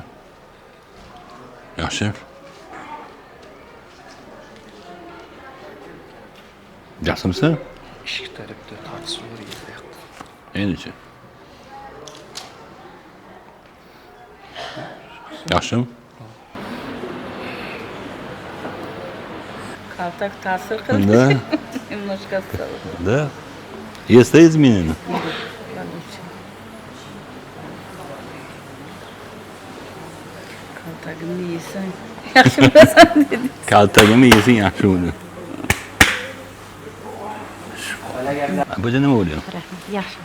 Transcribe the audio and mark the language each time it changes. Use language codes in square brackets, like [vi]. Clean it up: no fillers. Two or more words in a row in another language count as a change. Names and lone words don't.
[uz] Yaxshi. Yaxshimisiz? Eshik tarafda tortishib yuribdi. Endi-chi? Yaxshimi? Kaltak ta'sir qildi. [ru] Да. Немножко осталось. Да. Есть изменения? [uz] Kaltagimni yesang yaxshi bo'lasan dedi. Kaltagimni yesang yaxshi bo'ladi. Bu nima bo'lyapti? Rahmat, yaxshi.